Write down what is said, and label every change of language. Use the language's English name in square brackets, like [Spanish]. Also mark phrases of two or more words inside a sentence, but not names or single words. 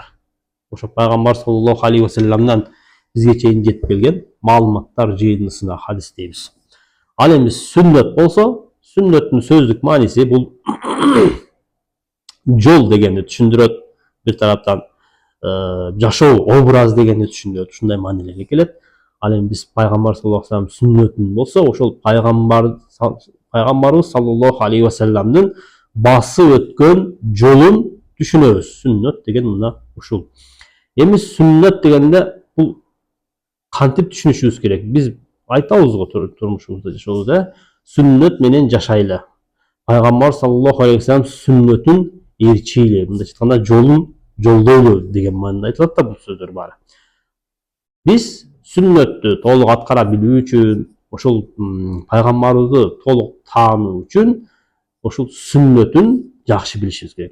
[Kyrgyz] Ошо пайгамбар [Arabic] صلى الله عليه وسلم [Kyrgyz] бизге чейин жетип келген маалыматтар жыйындысына хадис дейбиз. Ал эми сүннөт болсо, сүннөттүн сөздүк мааниси бул жол дегенди түшүндүрөт, бир тараптан жашоо образ дегенди түшүндүрөт, ушундай маанилерге келет. Ал эми биз пайгамбар [Arabic] صلى الله عليه وسلم [Kyrgyz] сүннөтүн болсо, ошол пайгамбарыбыз [Arabic] صلى الله عليه وسلم [Kyrgyz] басып өткөн жолун түшүнөбүз. Сүннөт деген мына ушул. Эми сүннөт дегенде бул кантип түшүнүшүбүз керек? Биз айтабыз го турмушубузда жашообузда, сүннөт менен жашайлы. Пайгамбар [Arabic] صلى الله عليه وسلم [Kyrgyz] сүннөтүн ээрчиле, мындайча айтканда жолун жолдойлу деген маанida айтылат да бул сөздөр баары. Биз сүннөттү толук аткара билүү үчүн, ошол пайгамбарыбызды толук таануу үчүн ошол сүннөтүн жакшы билишибиз керек.